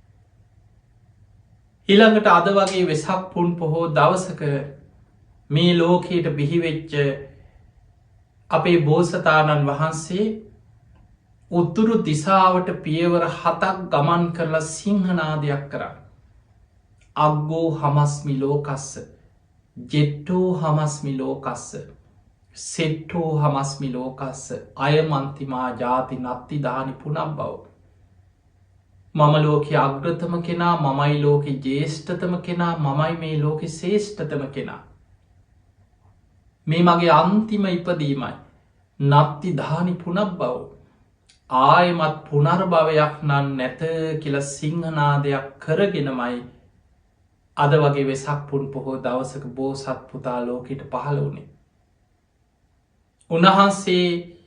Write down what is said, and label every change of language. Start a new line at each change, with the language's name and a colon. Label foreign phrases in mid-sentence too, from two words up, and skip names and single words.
Sinhala: ඊළඟට අද වගේ වෙසක් පුන් පොහෝ දවසක මේ ලෝකයට බිහිවෙච්ච අපේ බෝසතාණන් වහන්සේ උත්තුරු දිසාවට පියවර 7ක් ගමන් කරලා සිංහනාදයක් කරන්න.
Pali: අග්ගෝ හමස්මි ලෝකස්ස ජෙට්ටෝ හමස්මි ලෝකස්ස සෙට්ටෝ හමස්මි ලෝකස්ස අයමන්තිමා ජාති නත්ති දානි පුනම් බව.
Sinhala: මම ලෝක අග්‍රතම කෙනා මමයි ලෝක ජේෂ්ඨතම කෙනා මමයි මේ ලෝක ශේෂ්ඨතම කෙනා. මේ මගේ අන්තිම ඉපදීමයි
Pali: නත්ති දානි පුනක් බව.
Sinhala: ආයමත් පුනර්භවයක් නන් නැත කියල සිංහනාදයක් කරගෙනමයි අද වගේ වෙසක් පුන් පොහෝ දවසක බෝසත් පුතා ලෝකෙට පහළ වුණේ.